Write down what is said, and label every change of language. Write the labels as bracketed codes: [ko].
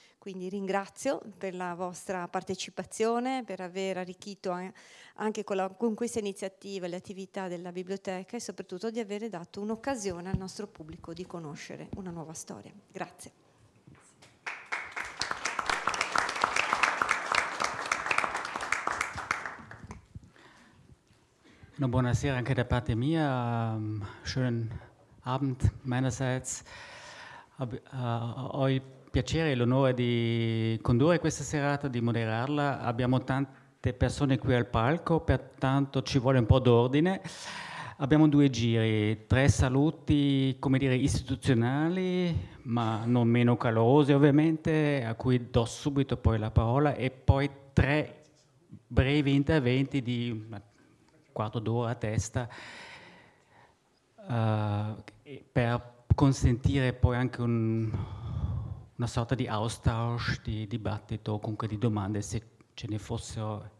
[it] Quindi ringrazio per la vostra partecipazione, per aver arricchito anche con questa iniziativa le attività della biblioteca, e soprattutto di aver dato un'occasione al nostro pubblico di conoscere una nuova storia. Grazie. No, buonasera anche da parte mia. [de] Schönen Abend meinerseits. [it] Ho il piacere e l'onore di condurre questa serata, di moderarla. Abbiamo tante persone qui al palco, pertanto ci vuole un po' d'ordine. Abbiamo due giri, tre saluti, come dire, istituzionali, ma non meno calorosi ovviamente, a cui do subito poi la parola, e poi tre brevi interventi di un quarto d'ora a testa, per consentire poi anche una sorta di austausch, di dibattito, comunque di domande, se ce ne fossero.